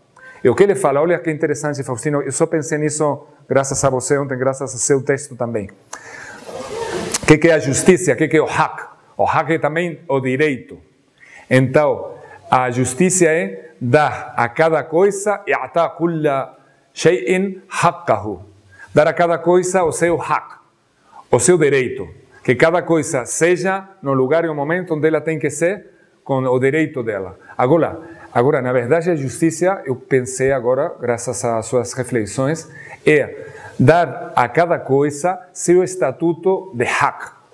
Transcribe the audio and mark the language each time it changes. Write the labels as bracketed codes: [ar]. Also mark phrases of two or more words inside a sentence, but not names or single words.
[pt] E o que ele fala, olha que interessante, Faustino, eu só pensei nisso graças a você ontem, graças ao seu texto também. O que é a justiça? O que é o haq? O haq é também o direito. Então, a justiça é dar a cada coisa, [ar] إعطاء كل شيء حقه. [pt] Dar a cada coisa o seu haq, o seu direito. Que cada coisa seja no lugar e no momento onde ela tem que ser, com o direito dela. Agora, na verdade, a justiça, eu pensei agora, graças às suas reflexões, é dar a cada coisa seu estatuto de haq.